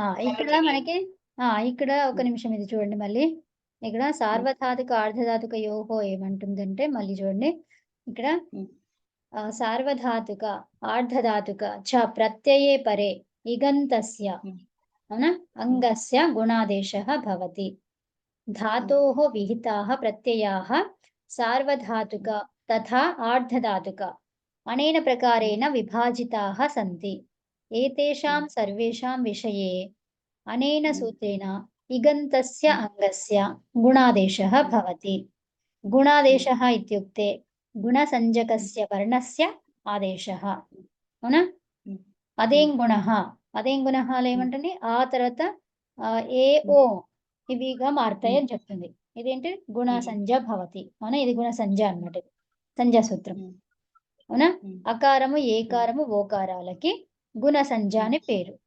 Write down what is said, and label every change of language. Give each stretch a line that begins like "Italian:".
Telugu: ఇక్కడ మనకి ఇక్కడ ఒక నిమిషం ఇది చూడండి మళ్ళీ. ఇక్కడ సార్వధాతుక, ఆర్ధధాతుక యోహో ఏమంటుందంటే మళ్ళీ చూడండి. ఇక్కడ
Sanskrit: సార్వధాతుక, ఆర్ధధాతుక చ ప్రత్యయే పరే ఇగంతస్య
Telugu: అవునా?
Sanskrit: అంగస్య గుణాదేశः భవతి. धातोः विहिताः प्रत्ययाः सार्वधातुक तथा आर्धधातुक अनेन प्रकारेण विभाजिताः सन्ति. एतेषां सर्वेषां विषये अनेन सूत्रेण इगन्तस्य अङ्गस्य गुणादेशः भवति. गुणादेशः इत्युक्ते गुणसंज्ञकस्य वर्णस्य आदेशः.
Telugu: అవునా? అదేం గుణః ఏమంటండి? ఆ తర్వాత ఏ ఓ ఇవిగా మారుతాయి అని చెప్తుంది. ఇదేంటి?
Sanskrit: గుణ సంజ్ఞ భవతి.
Telugu: అవునా? ఇది గుణ సంజ్ఞ అన్నమాట. సంజ్ఞా సూత్రం. అవునా? అకారము, ఏకారము, ఓకారాలకి గుణ సంజ్ఞ అని పేరు.